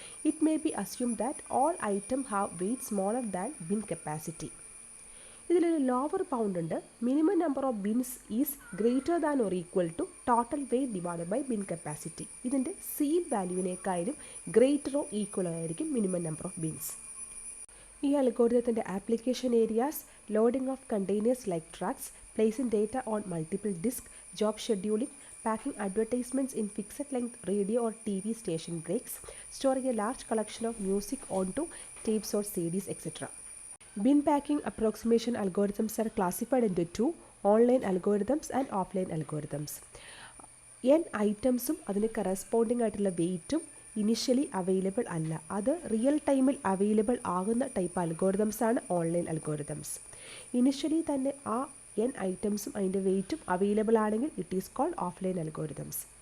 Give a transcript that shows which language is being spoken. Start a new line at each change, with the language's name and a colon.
English: It may be assume that all item have weight smaller than bin capacity.
Malayalam: ഇതിലൊരു lower bound ഉണ്ട്.
English: Minimum number of bins is greater than or equal to total weight divided by bin capacity.
Malayalam: ഇതിൻ്റെ seal വാല്യൂവിനേക്കാളും ഗ്രേറ്ററോ ഈക്വലോ ആയിരിക്കും minimum number of Bins. ഈ അൽഗോരിതത്തിൻ്റെ
English: Application areas loading of containers like trucks, placing data on multiple disk, job scheduling, packing advertisements in fixed length radio or TV station breaks, storing a large collection of music onto tapes or CDs, etc. Bin packing approximation algorithms are classified into two: online algorithms and offline algorithms.
Malayalam: n ഐറ്റംസും അതിന് corresponding ആയിട്ടുള്ള വെയിറ്റും initially available അല്ല. അത് real ടൈമിൽ available ആകുന്ന type algorithms ആണ് online algorithms. Initially തന്നെ ആ n ഐറ്റംസും അതിൻ്റെ വെയിറ്റും അവൈലബിൾ ആണെങ്കിൽ
English: It is called offline algorithms.